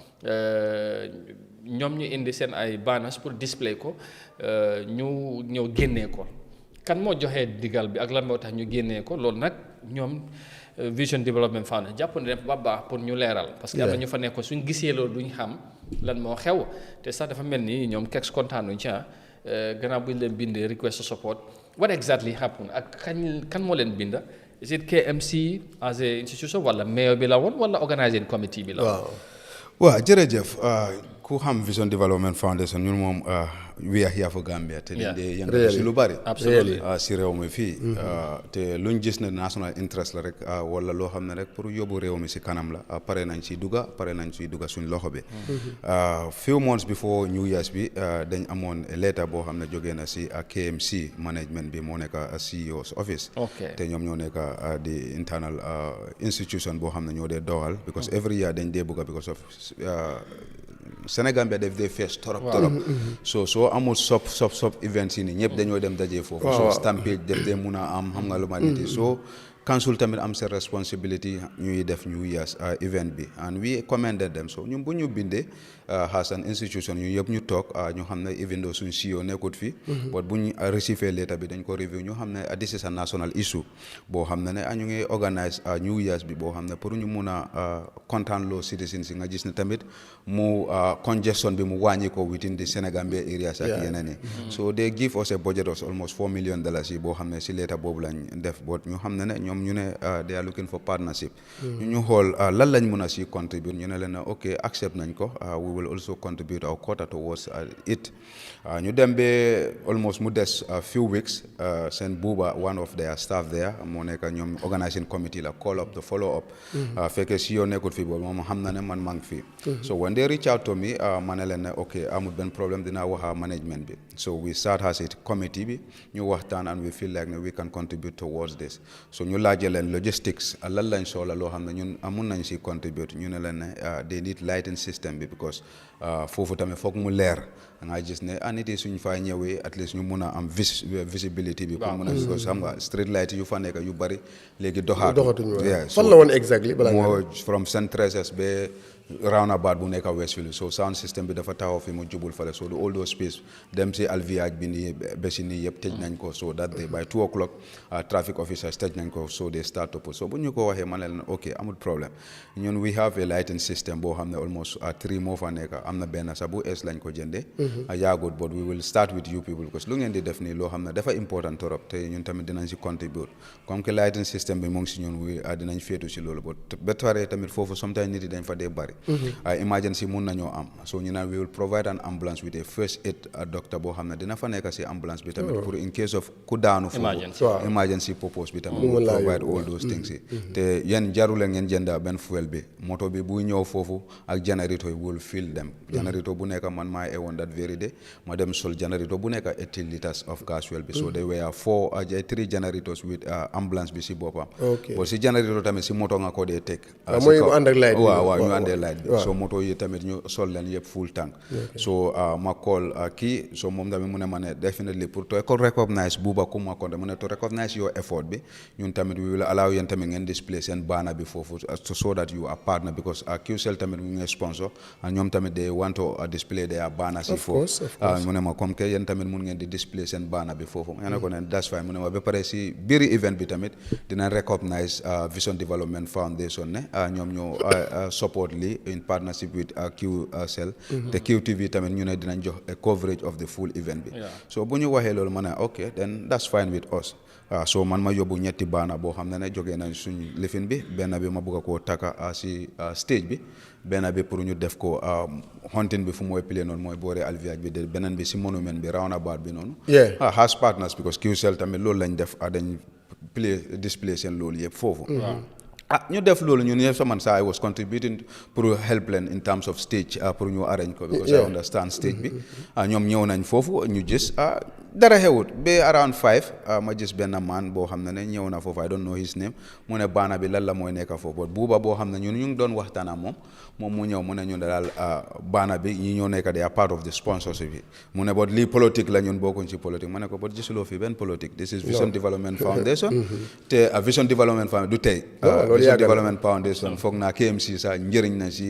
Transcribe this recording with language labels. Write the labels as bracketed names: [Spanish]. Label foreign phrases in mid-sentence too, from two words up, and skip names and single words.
[Wolof] ñoom ñu indi seen ay banners pour display ko ñu ñëw génnee ko kan moo joxee digal bi ak lan moo tax ñu génnee ko loolu nag ñoom Vision Development Foundation jàpp na def ba baax pour ñu leeral parce que am na ñu fa nekk suñ gisee loolu duñ xam lan moo xew te sax dafa mel ni ñoom kex kontaanuñ ci gannaaw bu ñu leen bindee [English] request to support what exactly happened [Wolof] ak kan moo leen binda [English] is it KMC as a institution [Wolof] wala mayor bi la woon wala [English] organizing committee [Wolof] bi la woon waaw jërëjëf ku xam Vision Development Foundation ñun moom [English] we are here for Gambia [Wolof] te dañ dee yëngatu si lu bari si réew mi fii te luñ gis ne [English] national interest [Wolof] la rek wala loo xam ne rek pour yóbbu réew mi si kanam la pare nañ si dugga suñ loxo bi [English] few months before New Year's [Wolof] bi dañ amoon letter boo xam ne jógee na si KMC management bi moo nekk [English] CEO's office [Wolof] te ñoom ñoo nekk di [English] internal institution [Wolof] boo xam ne ñoo dee doxal [English] because every year [Wolof] dañ dee bugga [English] because of Sénégal [Wolof] bi def dee fees torop soo amul sop events yi nii ñëpp dañoo dem dajee foofu soo stampede def dee mun a am xam nga lu ma nit yi soo council tamit am sa responsibility ñuy def New Year's event bi [English] and we commended them [Wolof] so ñun bu ñu bindee [English] as an institution [Wolof] ñu yëpp ñu toog ñu xam ne [English] even though [Wolof] suñ CEO nekkut fi but bu ñu [English] receive letter [Wolof] bi dañ ko review ñu xam ne [English] this is a national issue [Wolof] boo xam ne ñu ngi organise New Year's bi boo xam ne pour ñu mun a kontaan loo citizens yi nga gis ne tamit mu congestion bi mu wàññi ko [English] within the Senegambia areas [Wolof] ak yeneen yi [English] so they give us a budget of almost $4 million [Wolof] yi boo xam ne si letter boobu lañ def but ñu xam ne ñoom ñu ne [English] they are looking for partnership [Wolof] ñu xool lan lañ mun a si contribute ñu ne leen ok accept nañ ko [English] we will also contribute our quota towards it [Wolof] ñu dem ba almost mu des [English] few weeks [Wolof] seen buuba [English] one of their staff there [Wolof] moo nekk ñoom [English] organizing committee [Wolof] la [English] call up the follow up [Wolof] fekkee si yoo nekkul fii boobu moom xam na ne man maa ngi fii so [English] when they reach out to me [Wolof] ma ne leen ne ok amul benn problème dinaa wax management bi [English] so we start as a committee [Wolof] bi ñu waxtaan [English] and we feel like [Wolof] ne [English] we can contribute towards this so [Wolof] ñu laajee leen logistics lan lañ soxla loo xam ne ñun amun nañ si contribute ñu ne leen ne [English] they need lighting system [Wolof] bi because foofu tamit foog mu leer nga gis ne nit yi suñ faa ñëwee [English] at least [Wolof] ñu mun a am visibility bi pour mun a because xam nga [English] street light [Wolof] yu fa nekk yu bari léegi doxaatuñu fan la woon exactly moo [English] from St. Teresa's [Wolof] ba roundabout bu nekk Westfield so [English] sound system [Wolof] bi dafa taxaw fi mu jubul fale so [English] all those space [Wolof] dem si alviage bi nii bési nii yëpp tëj nañ ko [English] so that day by 2 o'clock traffic officers [Wolof] tëj nañ ko [English] so they start to put so [Wolof] bu ñu ko waxee ma ne leen ok amul problème ñun [English] we have a lighting system [Wolof] boo xam ne almost 3 moo fa nekk am na benn sax bu es lañ ko jëndee yaagut [English] but we will start with you people because [Wolof] lu ngeen di def nii loo xam ne dafa important torop te ñun tamit dinañ si contribute [French] comme que [English] lighting system [Wolof] bi mu ngi si ñun dinañ féetu si loolu but ba tare tamit foofu sometimes nit yi dañ fa dee bari emergency mun nañoo am so ñu naan [English] we will provide an ambulance with a first aid doctor [Wolof] boo xam ne dina fa nekk si ambulance bi tamit pour [English] in case of [Wolof] ku daanu foofu [English] emergency purpose [Wolof] bi tamit [English] we will provide all those things [Wolof] yi te yéen jarule ngeen jënda benn fuel bi moto bi buy ñëw foofu ak generator yi [English] will fill them generator [Wolof] bu nekk man maa ewoon [English] that very day [Wolof] ma dem sol generator bu nekk [English] 80 litres of gas fuel [Wolof] bi [English] so they were 3 generators with ambulance [Wolof] bi si boppam but si generator tamit si moto nga ko dee teg mooy mu ànd ak light waaw ñu àndee light so moto yi tamit ñu sol leen yëpp [English] full tank [Wolof] so ma call kii so moom tamit mu ne ma ne definitely pour [English] to recognize [Wolof] buuba ku ma konte mu ne [English] to recognize your effort [Wolof] bi ñun tamit [English] we will allow [Wolof] yéen tamit ngeen display seen banner bi foofu [English] so that you are partner because QCell [Wolof] tamit mu ngi sponsor ñoom tamit [English] they want to display their banner [Wolof] si foofu mu ne ma [French] comme que [Wolof] yéen tamit mun ngeen di display seen banner bi foofu nga ne ko ne [English] that's fine [Wolof] mu ne ma ba pare si biiri event bi tamit dina recognize Vision Development Foundation ne ñoom ñoo support li in [English] partnership with QCell [Wolof] te QTV tamit ñu ne dinañ jox [English] a coverage of the full event [Wolof] bi so bu ñu waxee loolu ma ne [English] ok then that's fine with us so [Wolof] man ma yóbbu ñetti baana boo xam ne jógee nañ suñ lifin bi benn bi ma bëgg koo taka si stage bi benn bi pour ñu def ko hunting bi fu mooy play noonu mooy booree alviage bi de beneen bi si monument bi roundabout bi noonu [English] has partners because QCell [Wolof] tamit loolu lañ def dañ display seen loolu yëpp foofu ñu def loolu ñun yëpp man [English] I was contributing [Wolof] pour help leen [English] in terms of stage [Wolof] pour ñu arrange ko [English] because I understand stage [Wolof] bi ñoom ñëw nañ foofu ñu gis dara xewut ba around 5 ma gis benn man boo xam ne ñëw na foofu [English] I don't know his name [Wolof] mu ne baana bi lan la mooy nekk foofu buuba boo xam ne ñun ñu ngi doon waxtaan ak moom mu ñëw mu ne ñu daal baana bi ñi ñoo nekk [English] they are part of the sponsorship [Wolof] bi mu ne lii politique la ñun bokkuñ ci politique ma ne ko gisuloo fi benn politique [English] this is Vision Development Foundation [Wolof] te Vision Development Foundation du tey Vision Development Foundation foog naa KMC sax njëriñ na si